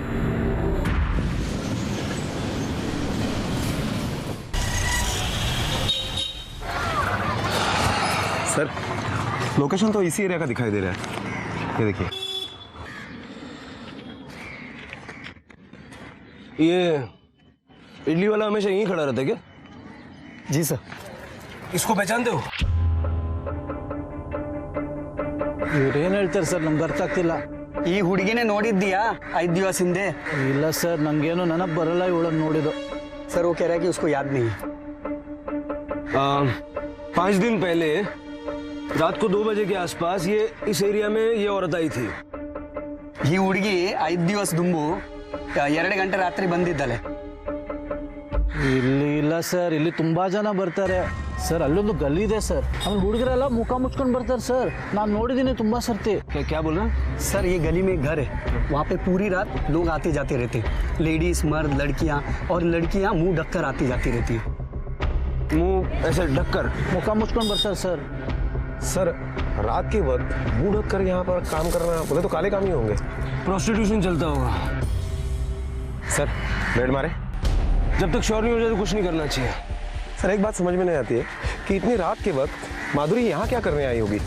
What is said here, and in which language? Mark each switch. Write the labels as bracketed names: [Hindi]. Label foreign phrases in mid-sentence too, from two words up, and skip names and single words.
[Hindi] सर लोकेशन तो इसी एरिया का दिखाई दे रहा है, ये देखिए। ये इडली वाला हमेशा यहीं खड़ा रहता है क्या? जी सर। इसको पहचानते हो? [Kannada] ಇವ್ರೇನು ಹೇಳ್ತಾರೆ ಸರ್, ನಮ್ಗೆ ಅರ್ಥ ಆಗ್ತಿಲ್ಲ. ಈ ಹುಡುಗಿನೇ ನೋಡಿದ್ದೀಯಾ 5 ದಿವಸ ಹಿಂದೆ? ಇಲ್ಲ ಸರ್, ನಂಗೇನು ನೆನಪು ಬರಲ್ಲ ಇವಳನ್ನು ನೋಡಿದ್ದು. [Hindi] सर वो कह रहा है कि उसको याद नहीं है। 5 दिन पहले रात को 2 बजे के आसपास ये इस एरिया में ये औरत आई थी। [Kannada] ಈ ಹುಡುಗಿ 5 ದಿವಸ ದುಂಬು 2 ಗಂಟೆ ರಾತ್ರಿ ಬಂದಿದ್ದಾಳೆ। ಇಲ್ಲಿ ಇಲ್ಲ ಸರ್, ಇಲ್ಲಿ ತುಂಬಾ ಜನ ಬರ್ತಾರೆ ಸರ್. ಅಲ್ಲೊಂದು ಗಲ್ಲಿ ಇದೆ ಸರ್, ಆಮೇಲೆ ಹುಡುಗರೆಲ್ಲ ಮುಖ ಮುಚ್ಕೊಂಡು ಬರ್ತಾರೆ ಸರ್. ನಾನು ನೋಡಿದ್ದೀನಿ ತುಂಬಾ ಸರ್ತಿ. [Hindi] क्या बोल रहा है? सर ये गली में घर है, वहाँ पे पूरी रात लोग आते जाते रहते, लेडीज मर्द लड़कियाँ, और लड़कियाँ मुंह ढककर आती जाती रहती है। मुंह ऐसे ढककर [Kannada] ಮುಖ ಮುಚ್ಕೊಂಡು ಬರ್ತಾರೆ ಸರ್. [Hindi] सर रात के वक्त मुंह ढक कर यहाँ पर काम करना, बोले तो काले काम ही होंगे। प्रोस्टिट्यूशन चलता होगा। सर बेड मारे? जब तक श्योर नहीं हो जाए तो कुछ नहीं करना चाहिए। सर एक बात समझ में नहीं आती है कि इतनी रात के वक्त माधुरी यहाँ क्या करने आई होगी?